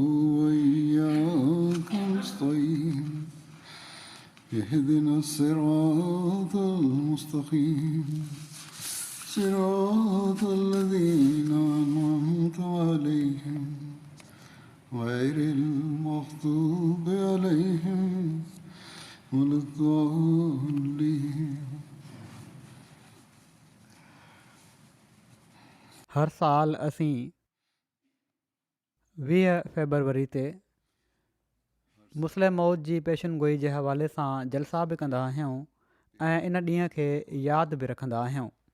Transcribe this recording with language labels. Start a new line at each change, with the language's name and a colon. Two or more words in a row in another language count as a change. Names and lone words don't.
Arabic: وإياك نستعين اهدنا الصراط المستقيم صراط الذين أنعمت عليهم غير المغضوب عليهم ولا الضالين.
Sindhi: हर साल असीं 20 फरवरी ते मुस्लिम मौत जी पेशनगोई जे हवाले सां जलसा बि कंदा आहियूं ऐं इन ॾींहं खे यादि बि रखंदा आहियूं।